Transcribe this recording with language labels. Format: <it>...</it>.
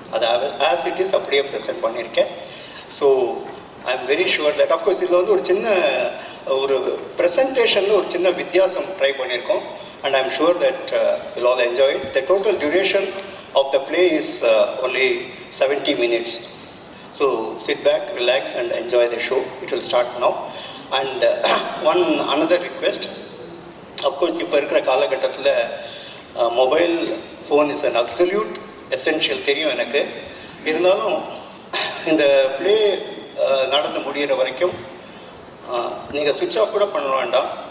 <ta>அது</ta> <en>as it is</en> <ta>அப்படியே present பண்ணியிருக்கேன்.</ta> <en>so I am very sure that of course</en> <ta>இதில் வந்து ஒரு சின்ன ஒரு ப்ரெசன்டேஷனில் ஒரு சின்ன வித்தியாசம் ட்ரை பண்ணியிருக்கோம்.</ta> <en>And I am sure that will all enjoy it. The total duration of the play is only 70 minutes. So sit back, relax and enjoy the show. It will start now. And another request, of course</en> <ta>இப்போ இருக்கிற காலகட்டத்தில்</ta> <en>mobile phone is an absolute essential</en> <ta>தெரியும் எனக்கு. இருந்தாலும் இந்த play நடந்து முடிகிற வரைக்கும் நீங்கள் சுவிட்ச் ஆஃப் கூட பண்ண வேண்டாம்.</ta>